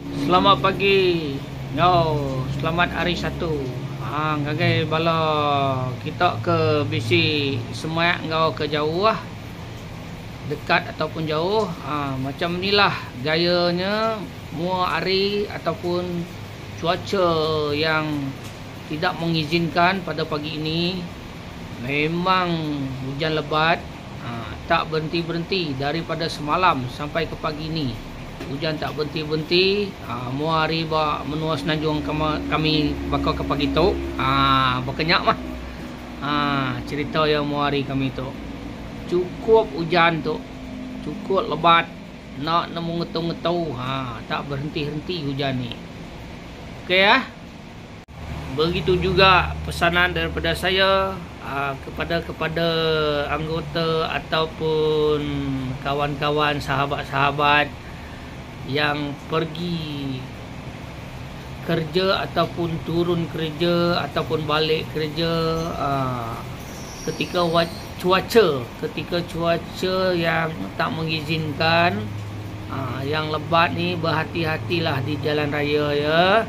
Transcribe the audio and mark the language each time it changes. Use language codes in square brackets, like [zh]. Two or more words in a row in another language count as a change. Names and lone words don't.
[ms] Selamat pagi. Selamat hari Sabtu. [iba] Ngagai bala kita ke bisi semak ngau ke jauh lah. [ms] Dekat ataupun jauh. Macam inilah gayanya [iba] mua hari [ms] ataupun cuaca yang tidak mengizinkan pada pagi ini. Memang hujan lebat, tak berhenti-berhenti daripada semalam sampai ke pagi ini. Hujan tak berhenti-berhenti. [iba] Mua hari menua Senanjung kami bakal ke pagi tu. Berkenyak mah. Cerita yang mua hari kami tu. Cukup hujan tu. Cukup lebat. Nak nemu ngetu-ngetu. [ms] Tak berhenti-henti hujan ni. Okey ya. Begitu juga pesanan daripada saya kepada anggota ataupun kawan-kawan, sahabat-sahabat yang pergi kerja ataupun turun kerja ataupun balik kerja ketika cuaca yang tak mengizinkan, yang lebat ni, berhati-hatilah di jalan raya ya.